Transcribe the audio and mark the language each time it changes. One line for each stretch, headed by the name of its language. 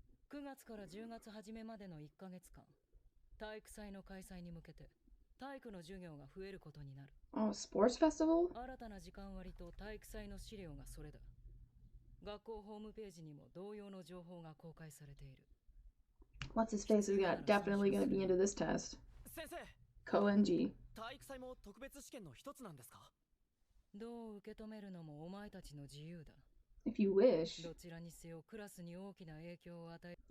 Japanese: 9月から10月初めまでの1ヶ月間、体育祭の開催に向けて体育の授業が増えることになる。
English: Oh, sports festival?
Japanese: 新たな時間割と体育祭の資料がそれだ。学校ホームページにも同様の情報が公開されている。
English: What's his face is definitely going to be into this test. KoNG.
Japanese: 体育祭も特別試験の一つなんですか？どう受け止めるのもお前たちの自由だ。
English: If you wish.
Japanese: どちらにせよクラスに大きな影響を与え。